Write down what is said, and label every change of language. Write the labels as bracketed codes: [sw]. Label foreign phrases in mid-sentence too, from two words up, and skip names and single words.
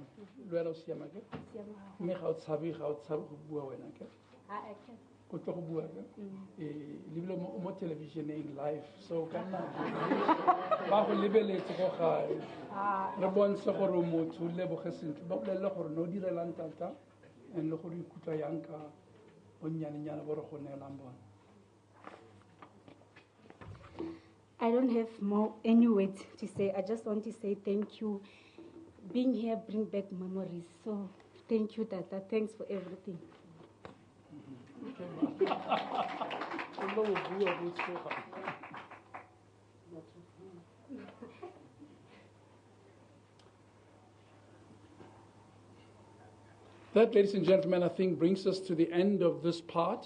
[tn] Le wena o siama ke? Mme ga o tshabe go bua wena ke? Go tlo go bua ke? Lebile mo televisioneng live so kana ba go lebeletse go gae. Re bontshe gore o motho o leboge sentle ba bolelle gore no direlang tata and le gore ikutlwa yang ka bonnyane bo re go neelang bona. [en] I don't have any words to say. I just want to say thank you. Being here brings back memories. So thank you, Tata. Thanks for everything. That, ladies and gentlemen, I think brings us to the end of this part.